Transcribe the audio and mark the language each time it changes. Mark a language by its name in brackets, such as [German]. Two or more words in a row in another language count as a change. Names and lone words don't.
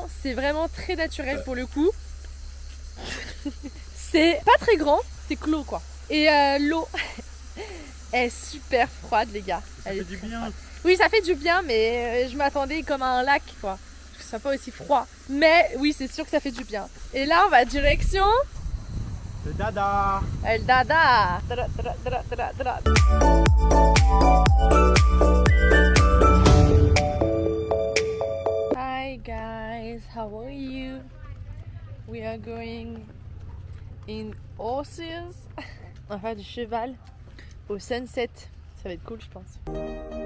[French] C'est vraiment très naturel pour le coup. C'est pas très grand, c'est clos quoi. Et l'eau est super froide, les gars. Ça fait du bien. Oui, ça fait du bien, mais je m'attendais comme à un lac quoi. Que ce soit pas aussi froid. Mais oui, c'est sûr que ça fait du bien. Et là, on va direction... Le dada. El Dada. Dada, dada, dada, dada, dada. [English] Hi guys, how are you? We are going in horses. [French] On va faire du cheval au sunset. Ça va être cool, je pense.